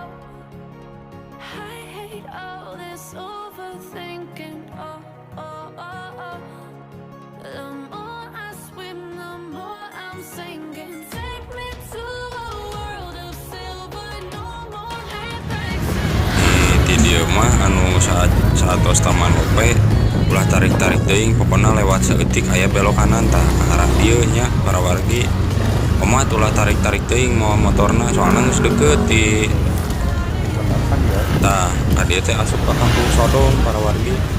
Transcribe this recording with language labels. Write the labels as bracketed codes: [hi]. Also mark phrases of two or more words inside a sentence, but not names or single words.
[en] I hate all this overthinking. Oh, oh, oh, oh. The more I swim, the more I'm sinking. Take me to a world of silver, no more heartbreaks. [su] Ti dieu mah anu saat taman ope ulah tarik-tarik teuing pokona lewat saeutik aya belok kanan tah ka arah dieu nya para wargi. Omat ulah tarik-tarik teuing mau motorna soalna geus deukeut ti tah ka dieu teh asup ka kampung Sodong para wargi.